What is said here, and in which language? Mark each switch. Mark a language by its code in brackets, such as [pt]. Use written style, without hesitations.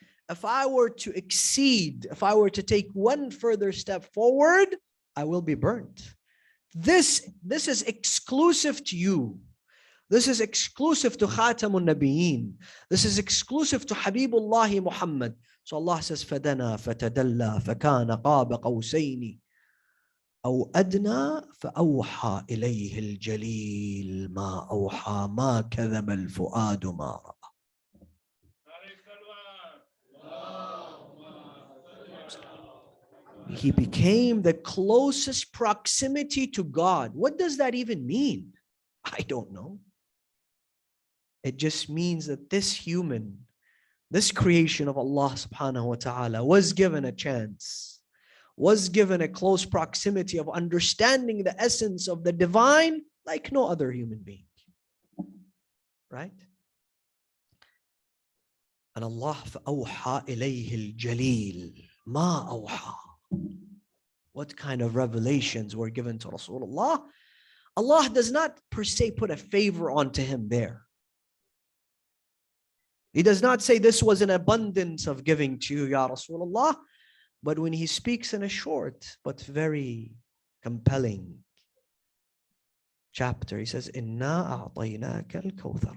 [en] If I were to exceed, if I were to take one further step forward, I will be burnt. This is exclusive to you. This is exclusive to Khatamun Nabiyyin. This is exclusive to Habibullah Muhammad. [ar] So Allah says, فَدَنَا فَتَدَلَّى فَكَانَ قَابَ قَوْسَيْنِ أو أدنى فأوحى إليه الجليل ما أوحى ما كذب الفؤاد ما رأى. [en] He became the closest proximity to God. What does that even mean? I don't know. It just means that this human, this creation of Allah subhanahu wa ta'ala was given a chance, was given a close proximity of understanding the essence of the divine like no other human being. Right? And [ar] Allah فَأَوْحَى إِلَيْهِ الْجَلِيلِ مَا أَوْحَى. [en] What kind of revelations were given to Rasulullah? Allah does not per se put a favor onto him there. He does not say this was an abundance of giving to you, Ya Rasulullah. But when he speaks in a short but very compelling chapter, he says, [ar] إِنَّا أَعْطَيْنَاكَ الْكَوْثَرِ.